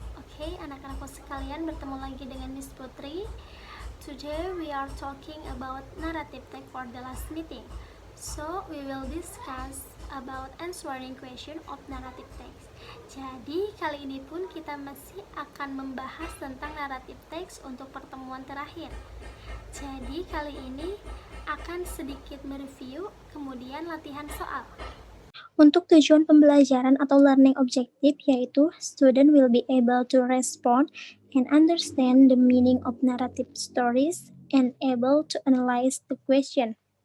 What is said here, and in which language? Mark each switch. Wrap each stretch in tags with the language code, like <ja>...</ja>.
<id>Oke, anak-anakku sekalian, bertemu lagi dengan Miss Putri.</id> <en>Today we are talking about narrative text for the last meeting. So we will discuss about answering question of narrative text.</en> <id>Jadi kali ini pun kita masih akan membahas tentang narrative text untuk pertemuan terakhir. Jadi kali ini akan sedikit mereview, kemudian latihan soal. Untuk tujuan pembelajaran atau</id> <en>learning objective</en> <id>yaitu</id> <en>student will be able to respond and understand the meaning of narrative stories and able to analyze the question.</en>